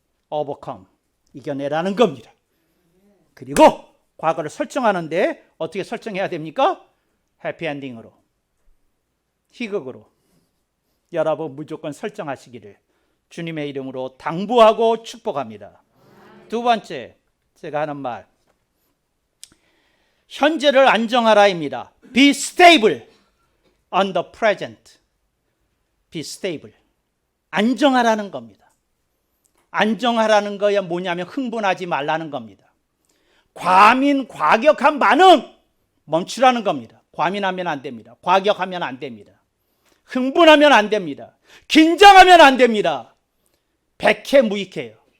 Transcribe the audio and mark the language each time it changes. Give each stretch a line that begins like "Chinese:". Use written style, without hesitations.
Korean: overcome, 이겨내라는 겁니다. 그리고 과거를 설정하는데 어떻게 설정해야 됩니까? 해피엔딩으로, 희극으로 여러분 무조건 설정하시기를 주님의 이름으로 당부하고 축복합니다. 두 번째, 제가 하는 말, 현재를 안정하라입니다.
English: Be stable on the present. Be stable.
Korean: 안정하라는 겁니다. 안정하라는 거야 뭐냐면 흥분하지 말라는 겁니다. 과민 과격한 반응 멈추라는 겁니다. 과민하면 안 됩니다. 과격하면 안 됩니다. 흥분하면 안 됩니다. 긴장하면 안 됩니다. 백해무익해요.